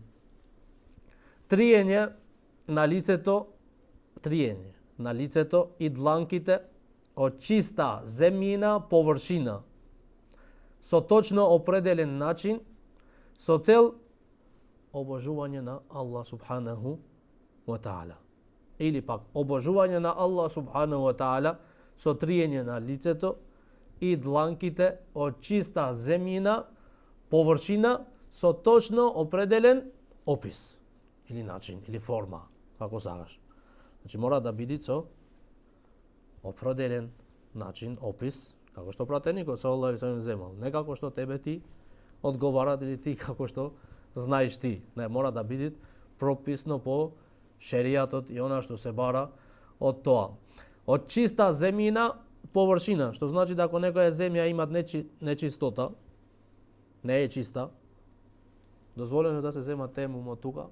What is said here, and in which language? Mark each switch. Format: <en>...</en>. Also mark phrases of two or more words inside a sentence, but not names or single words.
<mk>Триење на лицето и дланките од чиста земјина површина, со точно определен начин, со цел обожување на Аллах</mk> <ar>سبحانه وتعالى.</ar> <mk>Или пак обожување на Аллах</mk> <ar>سبحانه وتعالى</ar> <mk>со триење на лицето и дланките од чиста земјина површина со точно определен опис или начин или форма, како сакаш. Значи мора да биде со определен начин, опис, како што пратеникот</mk> <ar>صلى الله عليه وسلم</ar> <mk>земал, не како што тебе ти одговара или ти како што знаеш ти. Не, мора да биде прописно по шеријатот и она што се бара од тоа. Од чиста земјина површина, што значи да ако некоја земја има нечистота, не е чиста, дозволено да се зема теемум од тука?</mk>